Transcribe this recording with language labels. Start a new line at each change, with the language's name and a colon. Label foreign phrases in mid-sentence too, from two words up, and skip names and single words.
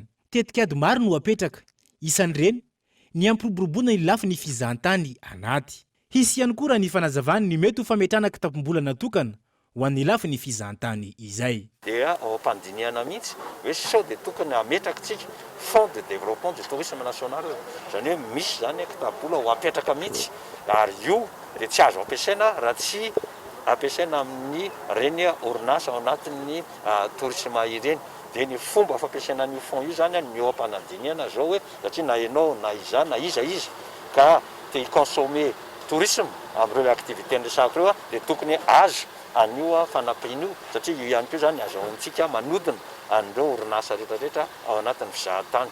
Malagasy: Tetikady maro no apetraka, isan'ireny ny ampiroboroboana ny lafiny fizahantany anaty. Hisy ihany koa raha ny fanazavany ny mety ho fametrahana kitapom-bola natokana ho an'ny lafiny fizahantany izay. Dia ao am-pandinihana mihitsy hoe sao dia tokony hametraka tsika
French: fond de développement du tourisme national
Malagasy: zany hoe misy zany kitapo-bola ho apetraka mihitsy ary io dia tsy azo ampiasaina raha tsy ampiasaina amin'ny reny orinasa ao anatin'ny tourisme ireny. Dia ny fomba fampiasaina ny fond io zany ny eo am-panadinihana zao hoe satria na ianao na iza na iza ka te
French: consommer tourisme
Malagasy: amin'ireo activité resaka ireo dia tokony azo anio fanampin'io satria io ihany koa zany azo antsika manodina an'ireo orinasa rehetrarehetra ao anatin'ny fizahantany.